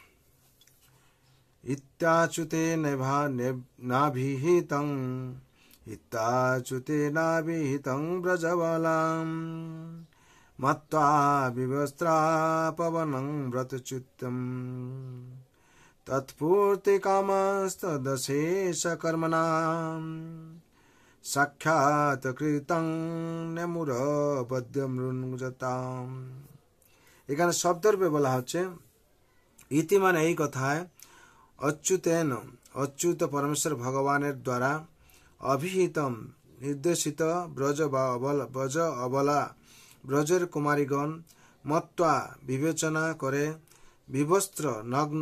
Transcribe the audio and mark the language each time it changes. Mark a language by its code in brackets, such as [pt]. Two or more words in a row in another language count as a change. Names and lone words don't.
[sa] इत्याच्युते नाभिहितं व्रजबलां मत्वा विवस्त्रा पवनं व्रतच्युतं तत्पूर्तिकामस्तदशेषकर्मणां साक्षात् कृतं নেমুরবদ্যমৃণুজতাম। [bn] এখানে শব্দরূপে বলা হচ্ছে ইতি মানে এই কথায় অচ্যুতেন অচ্যুত পরমেশ্বর ভগবানের দ্বারা অভিহিতম নির্দেশিত ব্রজ অবলা ব্রজের কুমারীগণ মত্বা বিবেচনা করে বিবস্ত্র নগ্ন